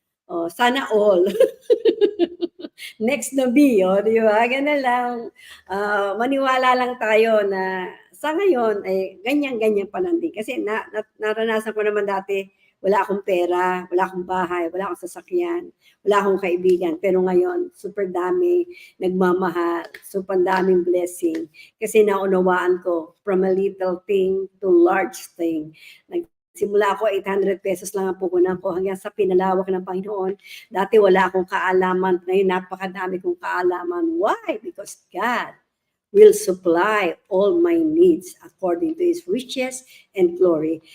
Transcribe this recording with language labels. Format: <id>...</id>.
<tl>Oh, sana all. Next na B, di ba? Ganun lang. Maniwala lang tayo na sa ngayon ay ganyan pa lang din. Kasi naranasan ko naman dati, wala akong pera, wala akong bahay, wala akong sasakyan, wala akong kaibigan. Pero ngayon, super dami, nagmamahal, super daming blessing. Kasi naunawaan ko,</tl> <en>from a little thing to large thing.</en> <tl>Simula ako, 800 pesos lang ang puhunan ko hanggang sa pinalawak ng Panginoon. Dati wala akong kaalaman. Ngayon, napakadami kong kaalaman. Why?</tl> <en>Because God will supply all my needs according to His riches and glory.</en>